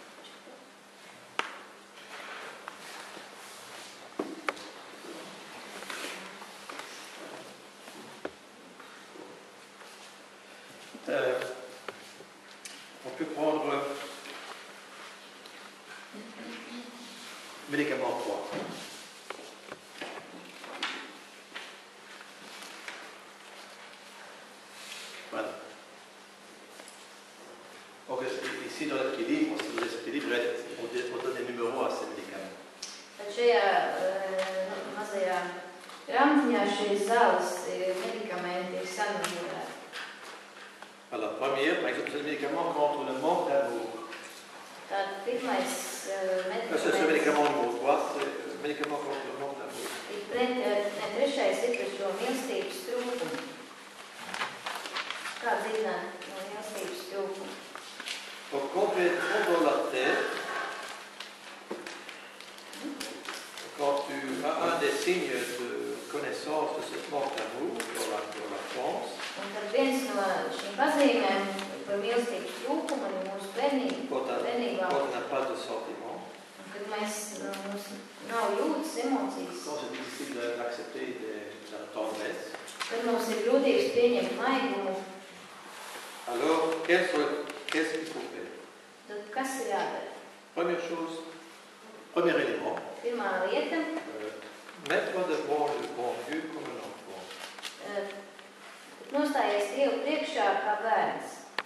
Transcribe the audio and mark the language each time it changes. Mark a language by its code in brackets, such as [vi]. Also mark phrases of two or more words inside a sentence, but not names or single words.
[fr] On peut prendre médicament 3. Voilà. Donc ici dans l'équilibre, on donne des numéros à ces médicaments. [lv] Tad šajā mazajā grāmatiņā šīs zāles medikamenti ir sanumērēti. [fr] La première, par exemple, c'est le médicament contre le manque d'amour. [lv] Tad pirmais [fr] C'est ce médicament numéro 3, c'est le médicament contre le manque d'amour. [lv] Trešais ir par šo mīlestības trūkumu. Kā dziedināt no mīlestības trūkumu? [fr] Donc, complètement dans la tête, quand tu as un des signes de connaissance de ce manque d'amour dans la France, [lv] Un tad viens no šīm pazīmēm par mīlestības trūkumu ir mūsu bērnībā. [fr] quand on n'a pas de sentiment, [lv] Kad mums nav jūtas, emocijas, [fr] quand c'est difficile d'accepter la tendresse, [lv] kad mums ir grūtības pieņemt maigumu, [fr] alors qu'est-ce qu'il faut faire? [lv] tad kas ir jādara? [fr] Première chose, premier élément, [lv] Pirmā lieta [fr] mettre devant le bon Dieu comme un enfant. [lv] nostājies Dievu priekšā kā bērns.